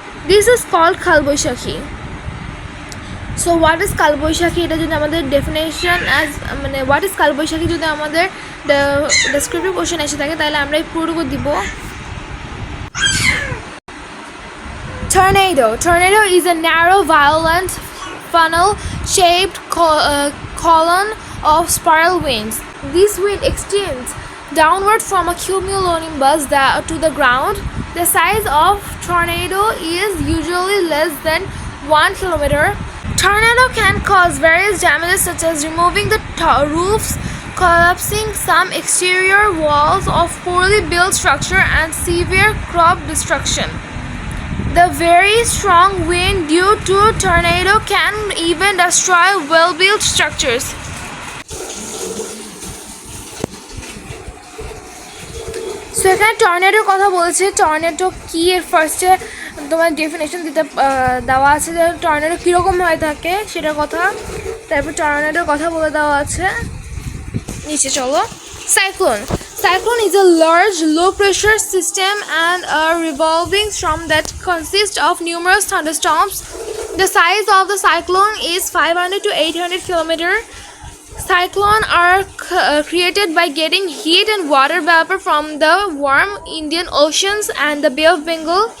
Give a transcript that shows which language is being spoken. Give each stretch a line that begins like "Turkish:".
English: This is called Kalbaishakhi. So what is Kalbaishakhi?
Bangla: এটা যদি আমাদের ডেফিনেশন অ্যাজ, মানে
English: what is
Bangla: কালবৈশাখী যদি আমাদের ডেসক্রিপটিভ কোশ্চেন এসে থাকে তাহলে আমরা এই পুরোটুকু দিব।
English: Tornado is a narrow, violent, funnel-shaped column of spiral winds. This wind extends downward from a cumulonimbus to the ground. The size of tornado is usually less than 1 kilometer. Tornado can cause various damages such as removing the roofs, collapsing some exterior walls of poorly built structure, and severe crop destruction. The very strong wind due to tornado can even destroy well-built structures.
Bangla: So এখানে টর্নেডোর কথা বলছে। Tornado কি এর ফার্স্টে তোমার definition দিতে দেওয়া আছে যে টর্নেডো কীরকম হয়ে থাকে সেটার কথা, তারপর টর্নেডোর কথা বলে দেওয়া আছে নিচে। চলো,
English: Cyclone is a large low-pressure system and a revolving storm that consists of numerous thunderstorms. The size of the cyclone is 500 to 800 kilometers. Cyclones are created by getting heat and water vapor from the warm Indian Oceans and the Bay of Bengal.